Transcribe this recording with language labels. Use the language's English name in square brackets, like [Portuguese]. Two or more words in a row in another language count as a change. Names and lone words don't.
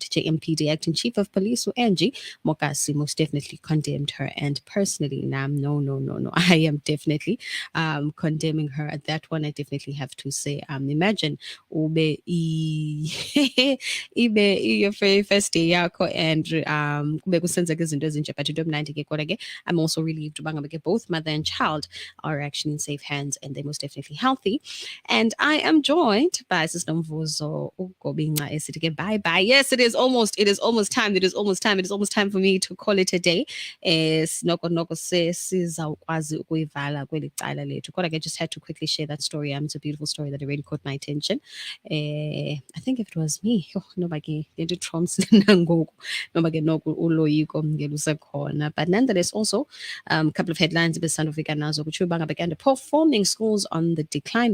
[English] JMPD Acting Chief of Police Angie Mokasi most definitely condemned her, and personally, no, I am definitely condemning her. At that one, I definitely have to say, imagine ube your very first day yakho and [Xhosa] kube kusenzeka izinto ezinje, [English] but [Xhosa] into emnandi ke kodwa ke [English] I'm also relieved [Xhosa] uba ngabe ke [English] both mother and child are actually in safe hands and they're most definitely healthy. And I am joined by Sister Mvuzo Ugobinga esithi [Xhosa] ke bye. [English] Yes, it is almost time. It is almost time for me to call it a day. [Xhosa] Noko sizawukwazi ukuyivala kweli cala lethu. [English] Kodwa I just had to quickly share that story. It's a beautiful story that really caught my attention. I think if it was me, but nonetheless, also a couple of headlines performing schools on the decline.